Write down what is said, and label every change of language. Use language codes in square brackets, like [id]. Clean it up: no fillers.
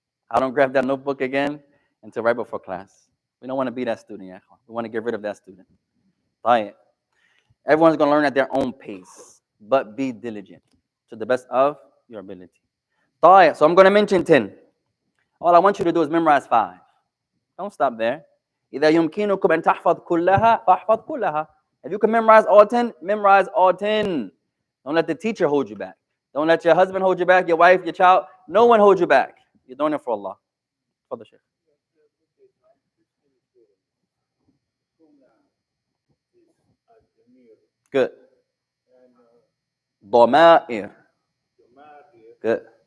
[en] I don't grab that notebook again until right before class. We don't want to be that student, yeah. We want to get rid of that student. Right. Everyone's going to learn at their own pace, but be diligent to the best of your ability. Right. So I'm going to mention 10. All I want you to do is memorize 5. Don't stop there. [ar] إذا يمكنكم أن تحفظ كلها فاحفظ كلها. [en] If you can memorize all 10, memorize all 10. Don't let the teacher hold you back. Don't let your husband hold you back, your wife, your child. No one hold you back. You're doing it for Allah. For the Sheikh. Good. ضمائر. Good.